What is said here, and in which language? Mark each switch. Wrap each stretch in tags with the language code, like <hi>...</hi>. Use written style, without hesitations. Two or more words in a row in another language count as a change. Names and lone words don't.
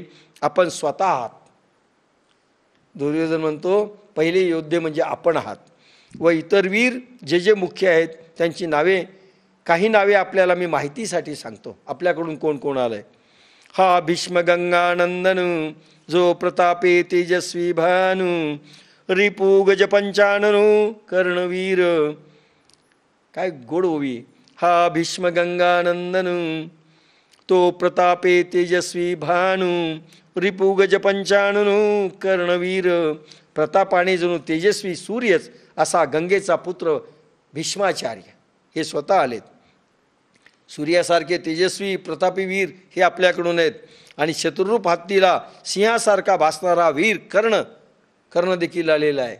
<mr>आपण स्वतः आहात. दुर्योधन म्हणतो पहिले योद्धे म्हणजे आपण आहात. व इतर वीर जे मुख्य आहेत त्यांची नावे, काही नावे आपल्याला मी माहितीसाठी सांगतो. आपल्याकडून कोण आलंय. हा भीष्म गंगानंदन, जो प्रतापे तेजस्वी भानु, रिपू गज पंचाननु कर्णवीर. काय गोड ओवी. हा भीष्म गंगानंदन, तो प्रतापे तेजस्वी भानु, रिपू गज पंचाननु कर्णवीर. प्रतापाने जणू तेजस्वी सूर्यच असा गंगेचा पुत्र भीष्माचार्य हे स्वतः आलेत. सूर्यासारखे तेजस्वी प्रतापी वीर हे आपल्याकडून आहेत. आणि शत्रुरूप हत्तीला सिंहासारखा भासणारा वीर कर्ण देखील आलेला आहे.</mr>